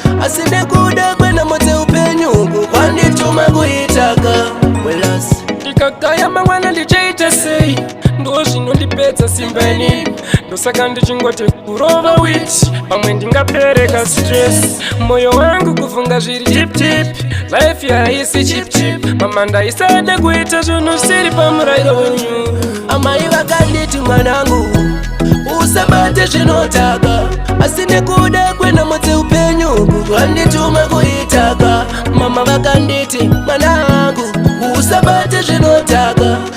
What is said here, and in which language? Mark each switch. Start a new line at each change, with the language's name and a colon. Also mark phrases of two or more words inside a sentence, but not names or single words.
Shona: Asi nekuda kwenhamo dzeupenyu, kukandituma kuitaka. Willas. Ndikagaya mangwana ndichaita sei? Ndo zvinondipedza simba inini. Ndosaka ndichingoti kurova wit, pamwe ndingapereka stress. Moyo wangu kufunga zviri
English: tip tip, life
Shona: yaisi
English: chip chip.
Shona: Mama ndaisade kuita zvinhu zvisiri pamurayiro wenyu. Amai vakanditi, "Mwanangu, usabate zvinodhaka." Asi nekuda kwenhamo dzeupenyu, kukandituma kuitaka. Mama vakanditi, "Mwanangu, usabate zvinodhaka."